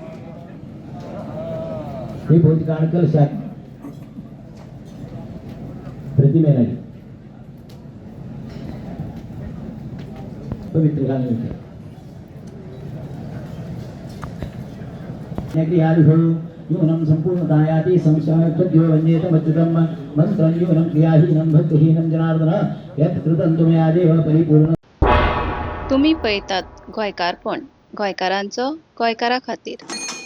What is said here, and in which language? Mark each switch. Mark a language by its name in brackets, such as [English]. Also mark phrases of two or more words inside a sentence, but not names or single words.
[Sanskrit] विभूति काणकल शाख प्रतिमेनागी पवित्र काणकल नगरियादिषु यूनं सम्पूर्णतायाति संशयद्यो वन्येतमच्युतं मन्त्रं यूनं क्रियाहीनं भक्तिहीनं जनार्दन यत् कृतं तुमया देव परिपूर्ण। [Konkani] तुम्ही पळयतात गोंयकारपण, गोंयकारांचो गोंयकारा खातीर।